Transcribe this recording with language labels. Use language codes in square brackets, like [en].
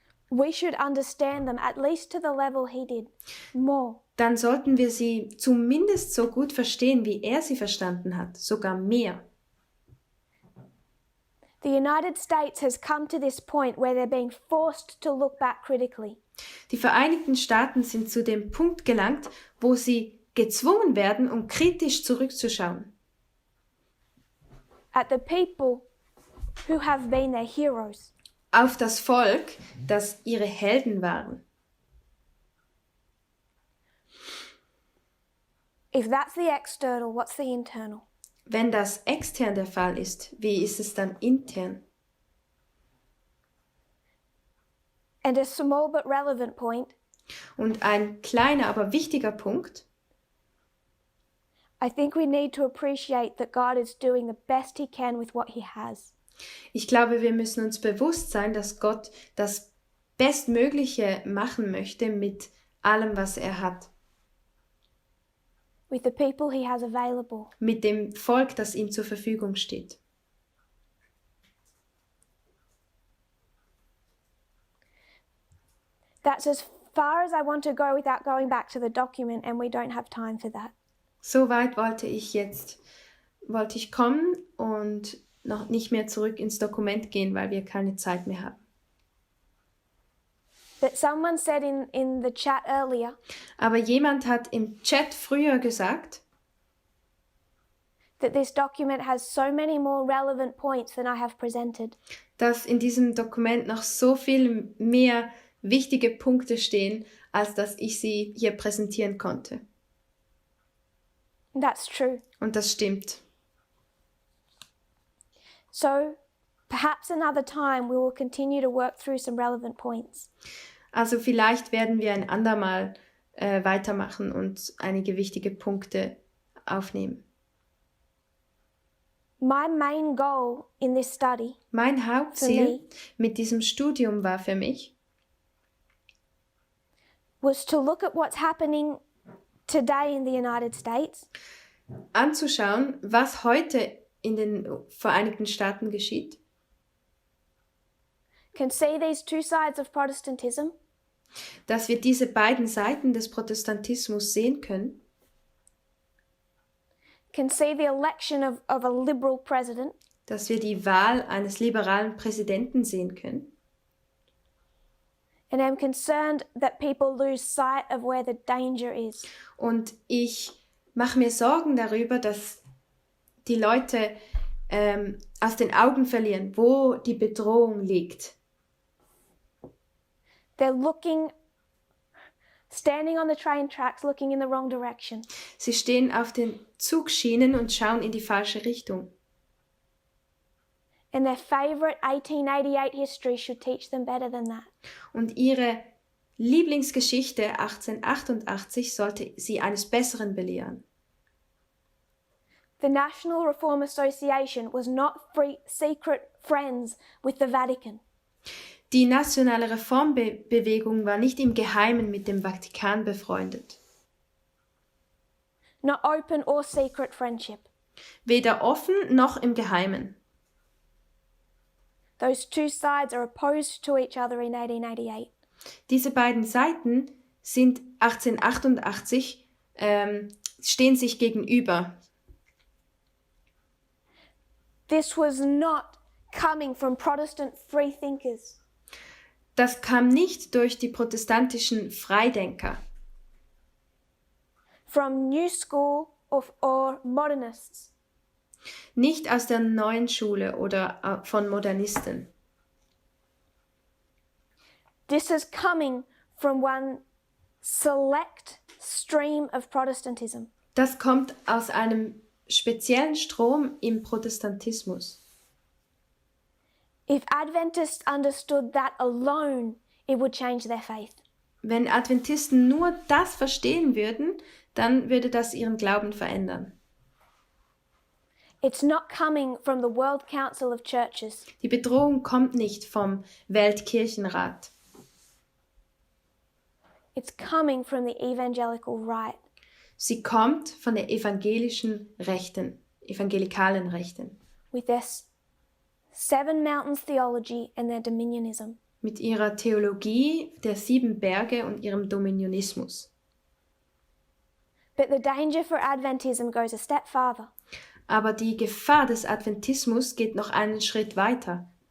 [en] we should understand them at least to the level he did, more. [de] dann sollten wir sie zumindest so gut verstehen, wie er sie verstanden hat, sogar mehr. [en] The United States has come to this point where they're being forced to look back critically. [de] Die Vereinigten Staaten sind zu dem Punkt gelangt, wo sie gezwungen werden, um kritisch zurückzuschauen. [en] At the people who have been their heroes. [de] Auf das Volk, das ihre Helden waren. [en] If that's the external, what's the internal? [de] Wenn das extern der Fall ist, wie ist es dann intern? [en] And a small but relevant point, [de] Und ein kleiner, aber wichtiger Punkt. [en] I think we need to appreciate that God is doing the best he can with what he has. [de] Ich glaube, wir müssen uns bewusst sein, dass Gott das Bestmögliche machen möchte mit allem, was er hat. [en] With the people he has available. [de] Mit dem Volk, das ihm zur Verfügung steht. [en] That's as far as I want to go without going back to the document, and we don't have time for that. [de] So weit wollte ich kommen und noch nicht mehr zurück ins Dokument gehen, weil wir keine Zeit mehr haben. [en] But someone said in the chat earlier [de] Aber jemand hat im Chat früher gesagt, [en] that this document has so many more relevant points than I have presented. [de] dass in diesem Dokument noch so viel mehr wichtige Punkte stehen, als dass ich sie hier präsentieren konnte. [en] That's true. [de] Und das stimmt. [en] So perhaps another time we will continue to work through some relevant points. [de] Also vielleicht werden wir ein andermal weitermachen und einige wichtige Punkte aufnehmen. [en] My main goal in this study [de] Mein [en] for [de] Hauptziel [en] me [de] mit diesem Studium war für mich, [en] was to look at what's happening today in the United States [de] anzuschauen, was heute in den Vereinigten Staaten geschieht, [en] can see these two sides of Protestantism [de] dass wir diese beiden Seiten des Protestantismus sehen können, [en] can see the election of a liberal president [de] dass wir die Wahl eines liberalen Präsidenten sehen können. [en] and am concerned that people lose sight of where the danger is. [de] Und ich mache mir Sorgen darüber, dass die Leute aus den Augen verlieren, wo die Bedrohung liegt. [en] They're standing on the train tracks, looking in the wrong direction. [de] Sie stehen auf den Zugschienen und schauen in die falsche Richtung. [en] And their favorite 1888 history should teach them better than that. [de] Und ihre Lieblingsgeschichte 1888 sollte sie eines Besseren belehren. [en] The National Reform Association was not secret friends with the Vatican. [de] Die nationale Reformbewegung war nicht im Geheimen mit dem Vatikan befreundet. [en] Not open or secret friendship. [de] Weder offen noch im Geheimen. [en] Those two sides are opposed to each other in 1888. [de] Diese beiden Seiten sind 1888 stehen sich gegenüber. [en] This was not coming from Protestant freethinkers. [de] Das kam nicht durch die protestantischen Freidenker, [en] From New School or modernists. [de] nicht aus der neuen Schule oder von Modernisten. [en] This is coming from one select stream of Protestantism. [de] Das kommt aus einem speziellen Strom im Protestantismus. [en] If Adventists understood that alone, it would change their faith. [de] Wenn Adventisten nur das verstehen würden, dann würde das ihren Glauben verändern. [en] It's not coming from the World Council of Churches. [de] Die Bedrohung kommt nicht vom Weltkirchenrat. [en] It's coming from the evangelical right. [de] Sie kommt von der evangelikalen Rechten, [en] With their seven mountains theology and their dominionism. [de] mit ihrer Theologie der 7 Berge und ihrem Dominionismus. [en] But the danger for Adventism goes a step farther. [de] Aber die Gefahr des Adventismus geht noch einen Schritt weiter.